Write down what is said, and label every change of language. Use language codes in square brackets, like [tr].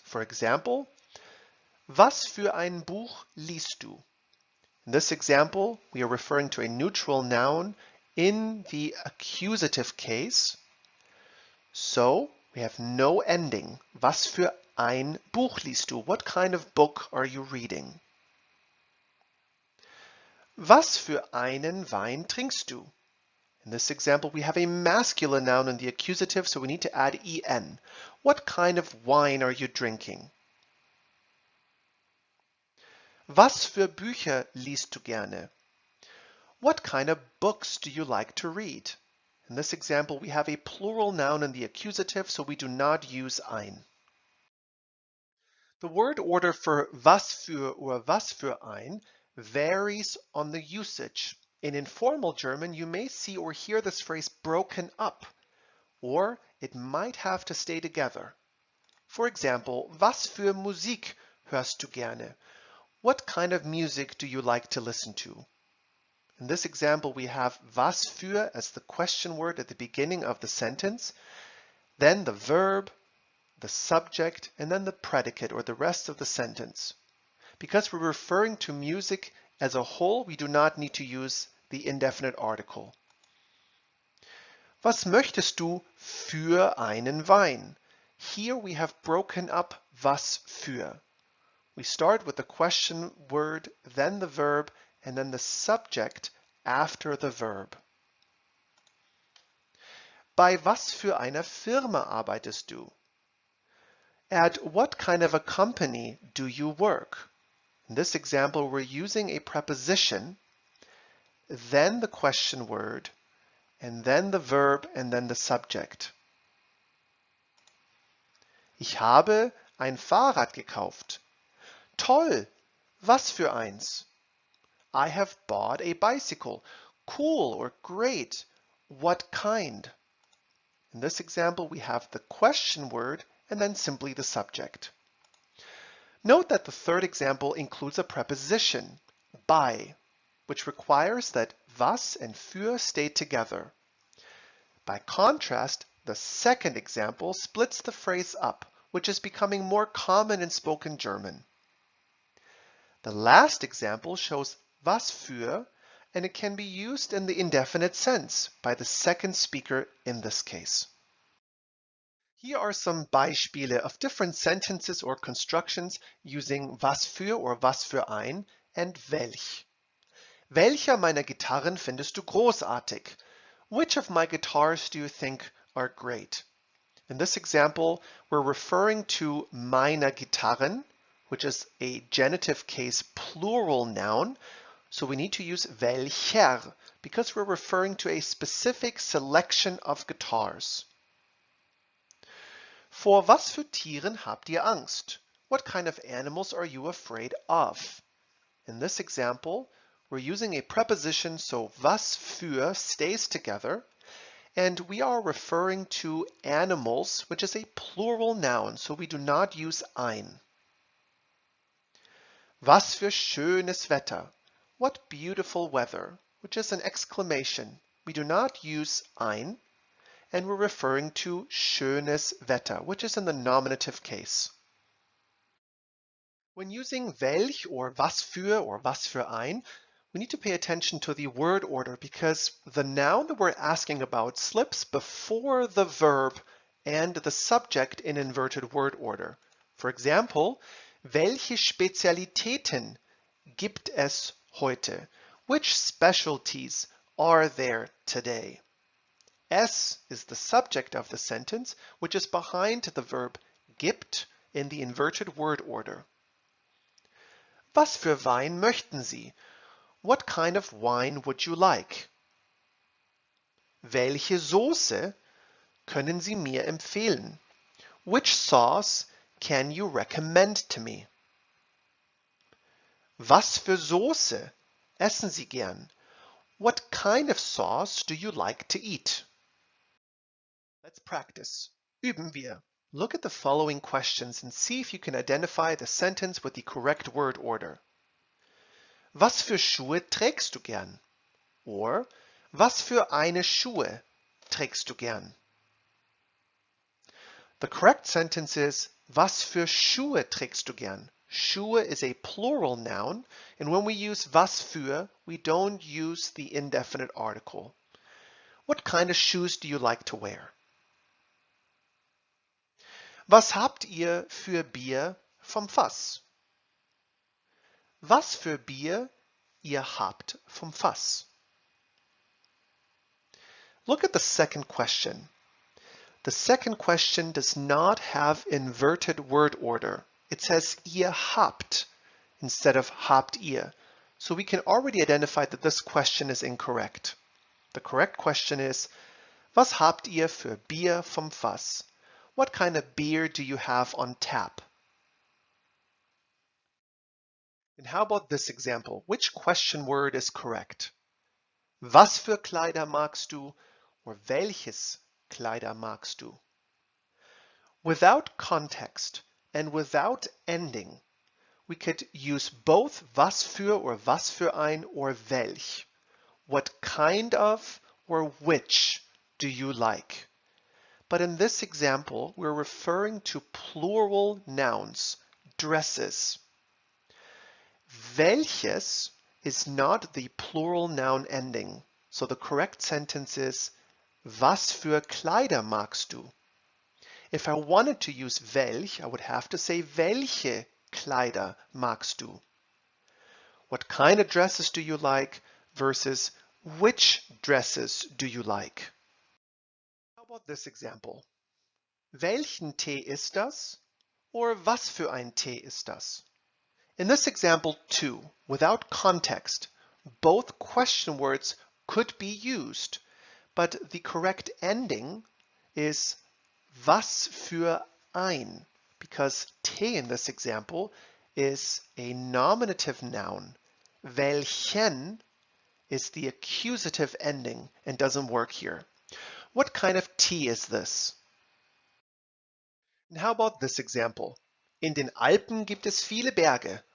[en] For example, [de] was für ein Buch liest du? [en] In this example, we are referring to a neutral noun in the accusative case. So we have no ending. [de] Was für ein Buch liest du? [en] What kind of book are you reading? [de] Was für einen Wein trinkst du? [en] In this example, we have a masculine noun in the accusative, so we need to add en. What kind of wine are you drinking? [de] Was für Bücher liest du gerne? [en] What kind of books do you like to read? In this example, we have a plural noun in the accusative, so we do not use ein. The word order for was für or was für ein varies on the usage. In informal German, you may see or hear this phrase broken up, or it might have to stay together. For example, [de] was für Musik hörst du gerne? [en] What kind of music do you like to listen to? In this example, we have was für as the question word at the beginning of the sentence, then the verb, the subject, and then the predicate or the rest of the sentence. Because we're referring to music as a whole, we do not need to use the indefinite article. [de] Was möchtest du für einen Wein? [en] Here we have broken up was für. We start with the question word, then the verb, and then the subject after the verb. [de] Bei was für einer Firma arbeitest du? [en] At what kind of a company do you work? In this example, we're using a preposition, then the question word, and then the verb, and then the subject. [de] Ich habe ein Fahrrad gekauft. Toll! Was für eins? [en] I have bought a bicycle. Cool or great. What kind? In this example, we have the question word and then simply the subject. Note that the third example includes a preposition, bei, which requires that was and für stay together. By contrast, the second example splits the phrase up, which is becoming more common in spoken German. The last example shows was für, and it can be used in the indefinite sense by the second speaker in this case. Here are some Beispiele of different sentences or constructions using was für or was für ein and welch. [de] Welcher meiner Gitarren findest du großartig? [en] Which of my guitars do you think are great? In this example, we're referring to meiner Gitarren, which is a genitive case plural noun. So we need to use Welcher because we're referring to a specific selection of guitars. [de] Vor was für Tieren habt ihr Angst? [en] What kind of animals are you afraid of? In this example, we're using a preposition, so was für stays together, and we are referring to animals, which is a plural noun, so we do not use ein. [de] Was für schönes Wetter. [en] What beautiful weather, which is an exclamation. We do not use ein, and we're referring to schönes Wetter, which is in the nominative case. When using welch or was für ein, we need to pay attention to the word order because the noun that we're asking about slips before the verb and the subject in inverted word order. For example, [de] welche Spezialitäten gibt es heute? [en] Which specialties are there today? Es is the subject of the sentence, which is behind the verb gibt in the inverted word order. [de] Was für Wein möchten Sie? [en] What kind of wine would you like? [de] Welche Soße können Sie mir empfehlen? [en] Which sauce can you recommend to me? [de] Was für Soße essen Sie gern? [en] What kind of sauce do you like to eat? Let's practice. [de] Üben wir. [en] Look at the following questions and see if you can identify the sentence with the correct word order. [de] Was für Schuhe trägst du gern? Or, was für eine Schuhe trägst du gern? [en] The correct sentence is, [de] was für Schuhe trägst du gern? [en] Schuhe is a plural noun, and when we use was für, we don't use the indefinite article. What kind of shoes do you like to wear? [de] Was habt ihr für Bier vom Fass? Was für Bier ihr habt vom Fass? [en] Look at the second question. The second question does not have inverted word order. It says ihr habt instead of habt ihr. So we can already identify that this question is incorrect. The correct question is, [de] was habt ihr für Bier vom Fass? [en] What kind of beer do you have on tap? And how about this example? Which question word is correct? [de] Was für Kleider magst du? Or welches Kleider magst du? [en] Without context and without ending, we could use both was für or was für ein or welch. What kind of or which do you like? But in this example, we're referring to plural nouns, dresses. Welches is not the plural noun ending, so the correct sentence is, [de] was für Kleider magst du? [en] If I wanted to use welch, I would have to say, [de] welche Kleider magst du? [en] What kind of dresses do you like versus which dresses do you like? How about this example? [de] Welchen Tee ist das? Or was für ein Tee ist das? [en] In this example too, without context, both question words could be used, but the correct ending is was für ein, because Tee in this example is a nominative noun. Welchen is the accusative ending and doesn't work here. What kind of tea is this? And how about this example? [de] In den Alpen gibt es viele Berge.